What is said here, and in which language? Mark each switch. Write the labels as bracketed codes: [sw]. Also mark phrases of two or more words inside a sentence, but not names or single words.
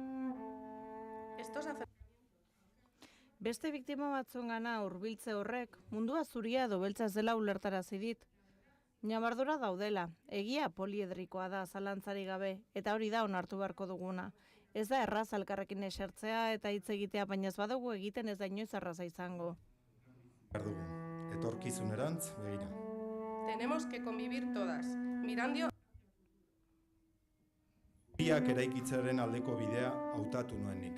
[eu] Beste biktima batzuengana hurbiltze horrek mundua zuria edo beltza ez dela ulertarazi dit. Ñabardura daudela, egia poliedrikoa da zalantzarik gabe, eta hori da onartu beharko duguna. Ez da erraz elkarrekin esertzea eta hitz egitea, baina ez badugu egiten ez da inoiz erraza izango. Behar dugu, etorkizunerantz begira. [es] Tenemos que convivir todas, mirando. [eu] Biak eraikitzearen aldeko bidea hautatu nuen nik.